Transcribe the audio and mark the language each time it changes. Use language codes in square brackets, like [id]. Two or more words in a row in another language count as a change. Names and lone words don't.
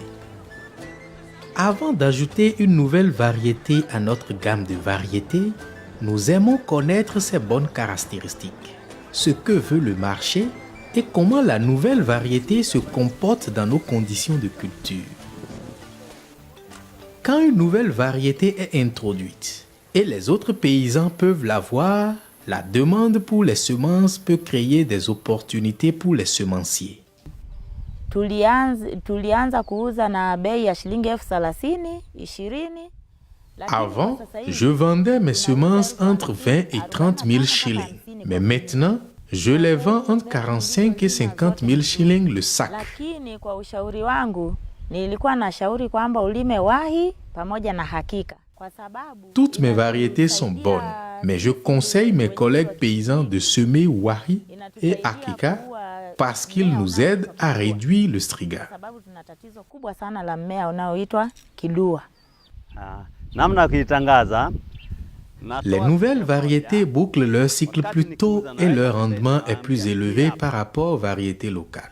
[fr] Avant d'ajouter une nouvelle variété à notre gamme de variétés, nous aimons connaître ses bonnes caractéristiques, ce que veut le marché et comment la nouvelle variété se comporte dans nos conditions de culture. Quand une nouvelle variété est introduite et les autres paysans peuvent la voir, la demande pour les semences peut créer des opportunités pour les semenciers. [sw] Tulianza kuuza na bei ya shilingi 30,000, 20. [fr] Avant, je vendais mes semences entre 20 et 30 000 shillings. Mais maintenant, je les vends entre 45 et 50 000 shillings le sac. [sw] Lakini kwa ushauri wangu, nilikuwa nashauri kwamba ulime wahi pamoja na hakika. [fr] Toutes mes variétés sont bonnes, mais je conseille mes collègues paysans de semer wahi et akika parce qu'ils nous aident à réduire le striga. Les nouvelles variétés bouclent leur cycle plus tôt et leur rendement est plus élevé par rapport aux variétés locales.